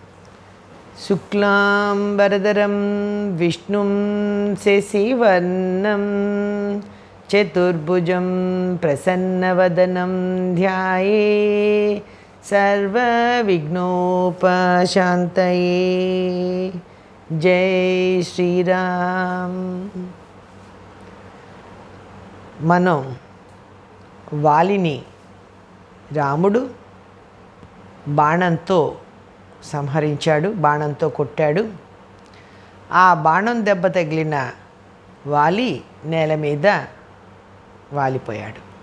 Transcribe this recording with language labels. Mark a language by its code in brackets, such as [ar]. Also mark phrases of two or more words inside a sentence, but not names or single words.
[sa] शुक्लांबरधरं विष्णुं शशिवर्णं चतुर्भुजं प्रसन्नवदनं ध्याये सर्वविघ्नोपशान्तये। [hi] जय श्रीराम। [te] మనం వాలిని రాముడు బాణంతో సంహరించాడు, బాణంతో కొట్టాడు. ఆ బాణం దెబ్బ తగిలిన వాలి నేల మీద వాలిపోయాడు.